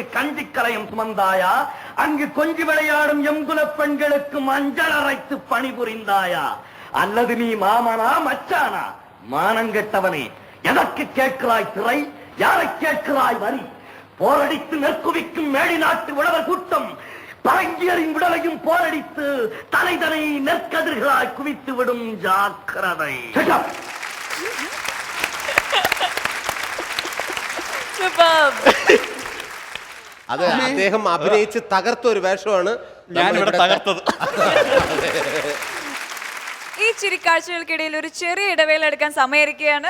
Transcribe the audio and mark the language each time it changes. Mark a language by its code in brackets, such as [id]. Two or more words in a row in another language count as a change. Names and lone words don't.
[ta] கஞ்சி கரையும் சுமந்தாயா அங்கு கொஞ்சி விளையாடும் எங்குல பெண்களுக்கு மஞ்சள் அரைத்து பணிபுரிந்தாயா அல்லது நீ மாமனா மச்சானா மானங்கெட்டவனே எதற்கு கேட்கிறாய் திரை யாரை கேட்கிறாய் வரி போரடித்து நெற்குவிக்கும் மேடி நாட்டு உழவர் கூட்டம் பரங்கியரின் விடலையும் போரடித்து தலைதனை நெற்கதிர்களாய் குவித்து விடும் ஜாக்கிரதை. [ml] അത് അദ്ദേഹം അഭിനയിച്ച് തകർത്ത ഒരു വേഷമാണ് ഞാനിവിടെ തകർത്തത്. ഈ ചിരിക്കാഴ്ചകൾക്കിടയിൽ ഒരു ചെറിയ ഇടവേള എടുക്കാൻ സമയമായിരിക്കുകയാണ്.